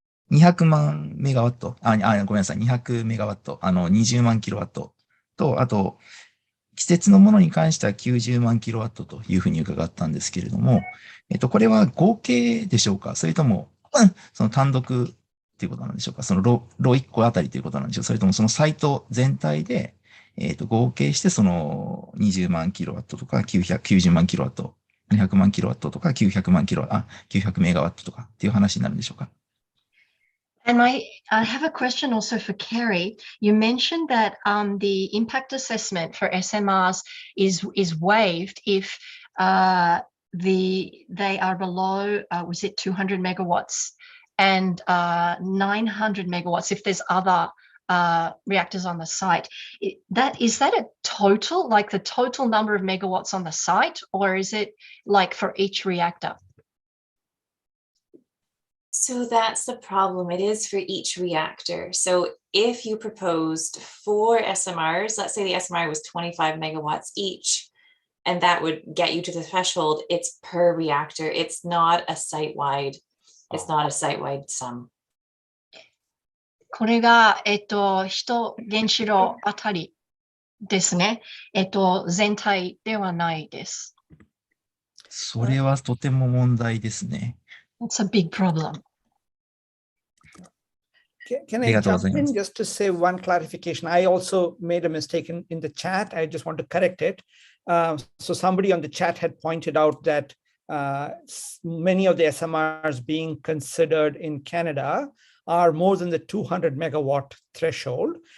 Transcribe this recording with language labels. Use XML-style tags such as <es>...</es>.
<ja>200万メガワット、ごめんなさい、200メガワット、20万キロワットと、あと、季節のものに関しては90万キロワットというふうに伺ったんですけれども、これは合計でしょうか、それとも、その単独っていうことなんでしょうか、そのロ1個あたりということなんでしょうか、それともそのサイト全体で、合計してその20万キロワットとか990万キロワット、200万キロワットとか900メガワットとかっていう話になるんでしょうか。</ja> <en>And I have a question also for Kerry. You mentioned that the impact assessment for SMRs is waived if they are below, was it 200 megawatts and 900 megawatts if there's other reactors on the site. Is that a total, like the total number of megawatts on the site, or is it like for each reactor? So that's the problem. It is for each reactor. So if you proposed 4 SMRs, let's say the SMR was 25 megawatts each, and that would get you to the threshold, it's per reactor. It's not a site-wide sum.</en> <ja>これが、1原子炉あたりですね。全体ではないです。それはとても問題ですね。</ja> <en>It's a big problem. Can I jump in just to say one clarification? I also made a mistake in the chat. I just want to correct it. So somebody on the chat had pointed out that many of the SMRs being considered in Canada are more than the 200 megawatt threshold.</en>